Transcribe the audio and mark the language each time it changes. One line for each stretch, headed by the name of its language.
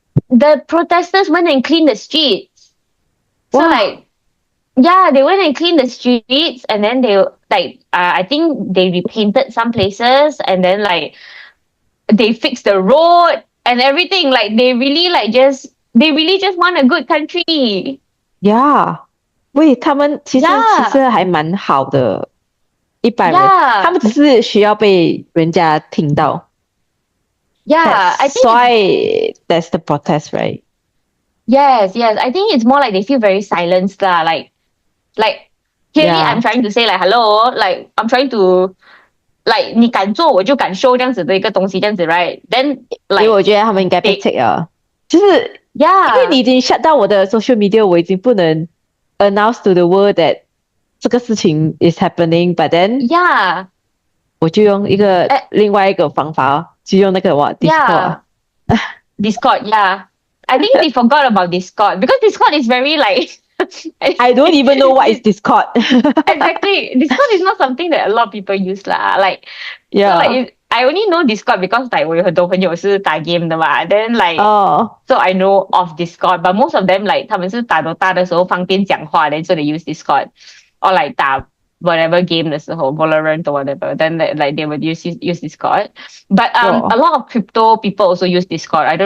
English: The protesters went and cleaned the streets. So like. Yeah, they went and cleaned the streets and then they like I think they repainted some places and then like they fixed the road and everything. Like they really just want a good country. Yeah.
Chinese: 喂，他们其实还蛮好的一般人，他们只是需要被人家听到。
English: Yeah, I think why that's the protest, right? Yes. I think it's more like they feel very silenced lah. Like clearly I'm trying to say like hello, like I'm trying to like
Chinese: 你敢做我就敢
English: show
Chinese: 这样子的一个东西这样子
English: right? Then like
Chinese: 所以我觉得他们应该被 take 了。就是因为你
English: Yeah.
Chinese: 已经
English: shut down
Chinese: 我的
English: social media，
Chinese: 我已经不能
English: announce to the world that
Chinese: 这个事情
English: is happening，but then Yeah.
Chinese: 我就用另外一个方法，就用那个Discord。
English: Yeah. Discord, yeah. I think they forgot about Discord because Discord is very like I don't even know what is Discord. exactly. Discord is not something that a lot of people use lah. Like, so Yeah. like I only know Discord because like
Chinese: 我有很多朋友是打
English: game
Chinese: 的嘛
English: then like so I know of Discord, but most of them like
Chinese: 他们是打Dota的时候方便讲话
English: then so they use Discord or like 打 whatever game
Chinese: 的时候
English: Valorant or whatever then like they would use Discord, but a lot of crypto people also use Discord.